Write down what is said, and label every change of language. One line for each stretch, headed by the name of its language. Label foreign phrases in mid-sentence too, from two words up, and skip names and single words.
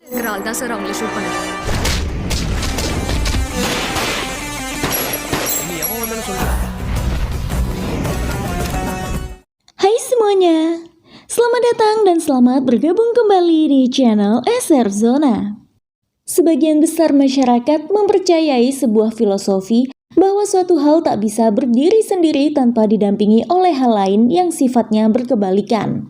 Tamil: இதனால தான் சார் அவங்கள ஷூட் பண்ணது. நீ எவன் வந்தாலும் சொல்ற.
Indonesian: Hai semuanya, selamat datang dan selamat bergabung kembali di channel SR Zona. Sebagian besar masyarakat mempercayai sebuah filosofi bahwa suatu hal tak bisa berdiri sendiri tanpa didampingi oleh hal lain yang sifatnya berkebalikan.